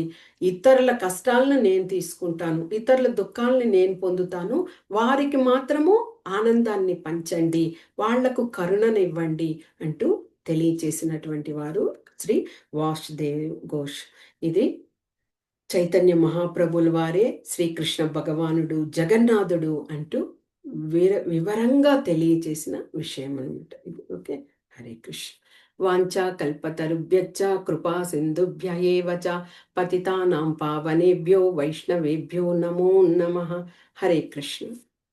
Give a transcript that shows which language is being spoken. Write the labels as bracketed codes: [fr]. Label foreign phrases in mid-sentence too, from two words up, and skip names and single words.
[te] ఇతరుల కష్టాలను నేను తీసుకుంటాను, ఇతరుల దుఃఖాలను నేను పొందుతాను, వారికి మాత్రము ఆనందాన్ని పంచండి, వాళ్లకు కరుణనివ్వండి అంటూ తెలియచేసినటువంటి వారు శ్రీ వాసుదేవ్ ఘోష్. ఇది చైతన్య మహాప్రభుల వారే శ్రీకృష్ణ భగవానుడు, జగన్నాథుడు అంటూ వివరంగా తెలియచేసిన విషయం అనమాట ఇది. ఓకే, హరే కృష్ణ. [sa] వాంఛా కల్పతరుభ్యశ్చ కృపా సింధుభ్య ఏవ చ పతితానాం పావనేభ్యో వైష్ణవేభ్యో నమో నమః. [te] హరే కృష్ణ.